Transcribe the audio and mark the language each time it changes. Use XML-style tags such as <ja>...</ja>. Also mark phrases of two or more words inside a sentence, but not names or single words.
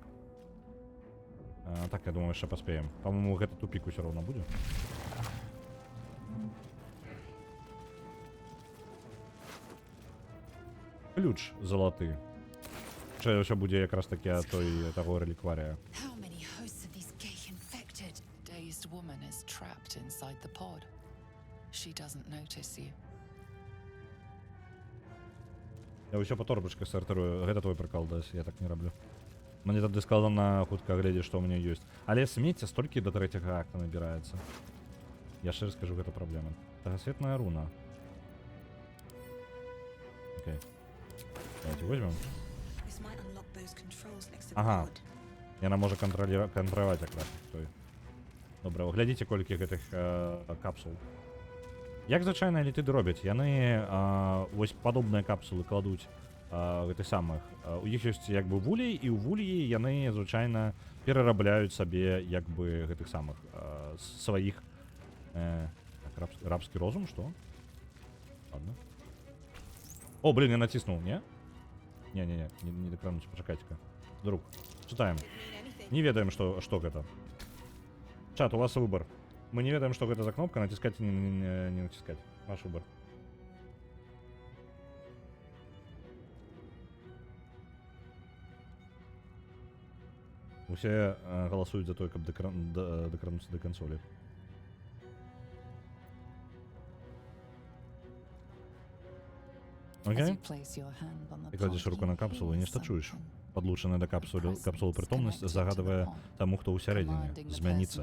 <be>Так, я думаю, яшчэ паспеем. Па-моему, гэта тупік усё роўна будзе. Ключ залаты. Що ўсё будзе якраз таки ад таго релікварія.</be> <en>How many hosts of these gay infected? Dazed woman is trapped inside the pod. She doesn't notice you.</en> <be>Я ўсё па торбачках сартырую. Гэта твой прыкол, Дэс, я так не раблю. Мне тады складана хутка глядзець, што ў мяне ёсць. Але смецця столькі да 3-го акта набіраецца. Я шчыра скажу, гэта праблема. Тагасветная руна. Окей.</be> <ru>Давайте возьмем.</ru> <en>This might unlock those controls next to the Ага. pod.</en> <be>Яна можа кантраляваць якраз той. Добра, глядзіце, колькі гэтых капсул. Як звычайна элітыды робяць? Яны вось падобныя капсулы кладуць гэтых самых. У іх ёсць як бы вулей, і ў вуліі яны звычайна перарабляюць сабе як бы гэтых самых сваіх рабскі розум, што?</be> <ru>Ладно. О, блин,</ru> <be>я націснуў, не? Не дакрануць, пачакайце-ка. Друг, чытаем.</be> <en>Mean anything.</en> <be>Не ведаем, што гэта. Чат, у вас выбор. Мы не ведаем, што гэта за кнопка, націскаць і не націскаць. Ваш выбор. Усе галасуюць за тое, каб дакрануцца да кансолі.</be> <en>As Окей? you place your hand on the</en> <uk>Ти кладеш</uk> <en>pod,</en> <uk>руку</uk> <en>you</en> <uk>на капсулу і</uk> <en>hear</en> <uk>нешта чуєш.</uk> <en>something.</en> <uk>Подлучена до капсули притомність загадує тому, хто усередині.</uk> <en>Commanding the</en> <uk>Зміниться.</uk>